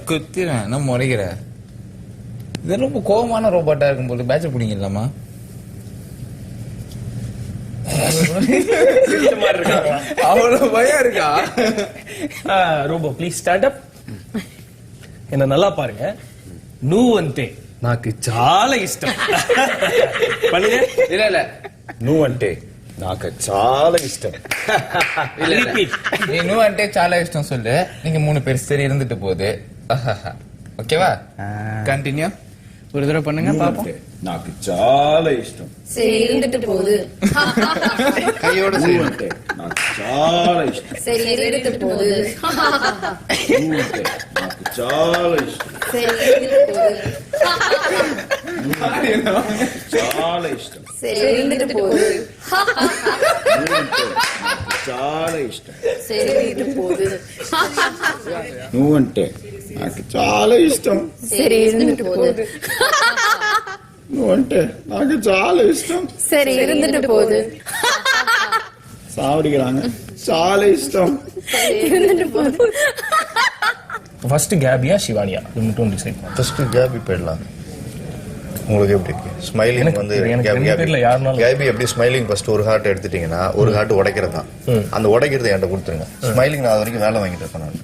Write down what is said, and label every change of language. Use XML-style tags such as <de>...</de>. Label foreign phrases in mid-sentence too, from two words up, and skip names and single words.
<ta>குத்திரேன், என்ன முறைகிற? இது ரொம்ப கோபமான ரோபோட்டா இருக்கும் போது பேட்ச பிடிங்கலாமா? அவ்வளவு பயம் இருக்கா?</ta> <en>robo please start up.</en> <ta>என்ன நல்லா பாருங்க.</ta> <te>నువ్వంటే నాకు చాలా ఇష్టం.</te> <ta>பண்ணுங்க. இல்ல இல்ல,</ta> <te>నువ్వంటే నాకు చాలా ఇష్టం.</te> <ta>இல்ல இல்ல. நீ</ta> <te>నువ్వంటే చాలా ఇష్టం</te> <ta>சொல்லு. நீங்க 3 பேர் சரி இருந்துட்டு போகுது. ஓகேவா? கண்டினியூ. ஒரு தடவை பண்ணுங்க பாப்போம்.</ta> <te>నాకు చాలా ఇష్టం.</te> <ta>சரி இருந்துட்டு போகுது. கையோட செய்யணும்.</ta> <te>నాకు చాలా ఇష్టం.</te> <ta>சரி இருந்துட்டு போகுது.</ta> <te>నాకు చాలా ఇష్టం.</te> <ta>சரி இருந்துட்டு போகுது.</ta> <te>చాలా ఇష్టం.</te> <ta>சரி இருந்துட்டு போகுது.</ta> <te>నాకు చాలా ఇష్టం.</te> <ta>சரி இருந்துட்டு போகுது.</ta> <te>నువ్వంటే నాకు చాలా ఇష్టం.</te> <ta>சரி இருந்துட்டு போகுது.</ta> <te>నువ్వంటే నాకు చాలా ఇష్టం.</te> <ta>சரி இருந்துட்டு போகுது. சாவடிக்கிறாங்க.</ta> <te>చాలా ఇష్టం.</te> <ta>இருந்துட்டு போகுது. ஃபர்ஸ்ட் கேபியா சிவானியா இது மட்டும் டிசைட் பண்ணு. ஃபர்ஸ்ட் கேபி போயிடலாம். உங்களுக்கு எப்படி இருக்கு? ஸ்மைலிங் எனக்கு வந்து எனக்கு ரெண்டு பேர்ல யாருனாலும் கேபி எப்படி ஸ்மைலிங் ஃபர்ஸ்ட் ஒரு ஹார்ட் எடுத்துட்டீங்கன்னா ஒரு ஹார்ட் உடைக்கிறது தான். அந்த உடைக்கிறது என்கிட்ட கொடுத்துருங்க. ஸ்மைலிங் நான் அது வரைக்கும் வேலை வாங்கிட்டு இருப்பேன் நான்.</ta>